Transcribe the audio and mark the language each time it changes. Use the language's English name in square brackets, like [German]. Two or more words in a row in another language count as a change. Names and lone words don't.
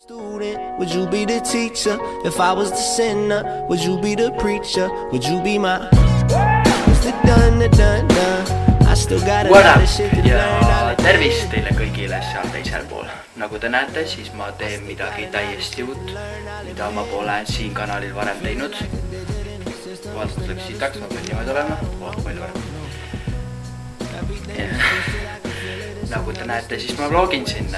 [English] Student, would you be the teacher? If I was the sinner, would you be the preacher? Would you be my Mr. Dun? I still got a lot of shit to learn. [Estonian] Tervist teile kõigile seal teisel pool. Nagu te näete, siis ma teen midagi täiesti uut, mida ma pole siin kanalil varem teinud. Vaadates läks sitaks, ma pean niimoodi olema. Palju varem. Nagu te näete, siis ma vlogin sinna.